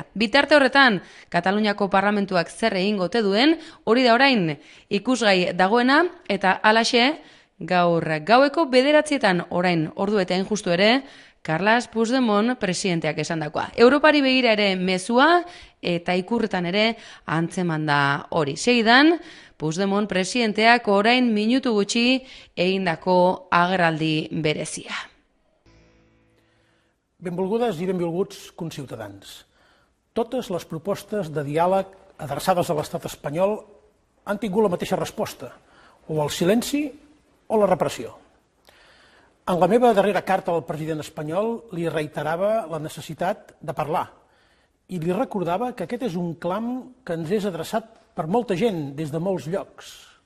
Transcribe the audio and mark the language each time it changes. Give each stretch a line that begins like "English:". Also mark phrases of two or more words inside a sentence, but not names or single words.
Basque: Bitarte horretan, Kataluniako parlamentuak zer egingo ote duen, hori da orain ikusgai dagoena, eta halaxe gaur gaueko 9:00 orain ordu eta injustu ere, Carles Puigdemont presidenteak esandakoa. Europari begira ere mezua eta ikurretan ere antzeman da hori. Segidan, Puigdemont presidenteak orain minutu gutxi egindako agerraldi berezia.
Catalan: Benvolgudes i benvolguts conciutadans. Totes les propostes de diàleg adreçades a l'estat espanyol han tingut la mateixa resposta, o el silenci o la repressió. En la meva darrera carta al president espanyol li reiterava la necessitat de parlar i li recordava que aquest és un clam que ens és adreçat per molta gent des de molts llocs.